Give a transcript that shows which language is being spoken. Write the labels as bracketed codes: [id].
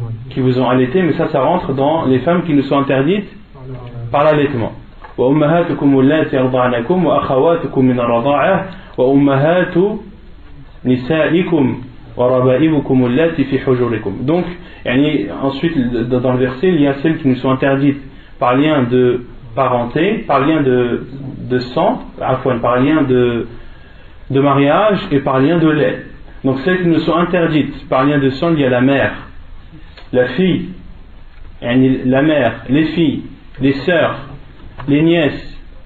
[fr] qui vous ont allaité, mais ça rentre dans les femmes qui nous sont interdites par l'allaitement. [ar] وأمهاتكم اللاتي أرضعنكم وأخواتكم من الرضاعة وأمهات نسائكم وربائبكم اللاتي في حجوركم. [fr] Donc, ensuite dans le verset, il y a celles qui nous sont interdites par lien de parenté, par lien de sang, par lien de mariage et par lien de lait. Donc celles qui nous sont interdites par lien de sang, il y a la mère, la fille, la mère, les filles, les sœurs, les nièces.